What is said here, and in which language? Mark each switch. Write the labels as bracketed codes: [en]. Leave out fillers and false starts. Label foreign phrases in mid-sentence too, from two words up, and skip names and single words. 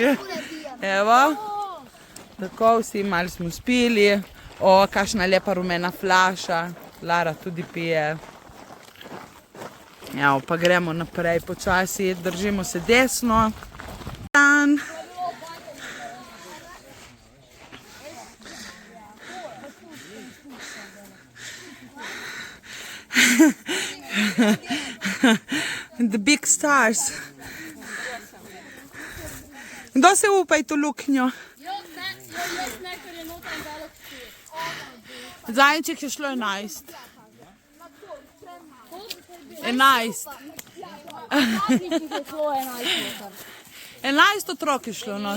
[sl] Evo. Tako, vsi malo smo spili. O, kakšna lepa rumena flaša. Lara tudi pije. Evo, pa gremo naprej počasi. Držimo se desno. Dan. [en] The big stars. [sl] Kdo se upa to luknjo? Zajček je šlo 11. 11. 11 otrok je šlo not.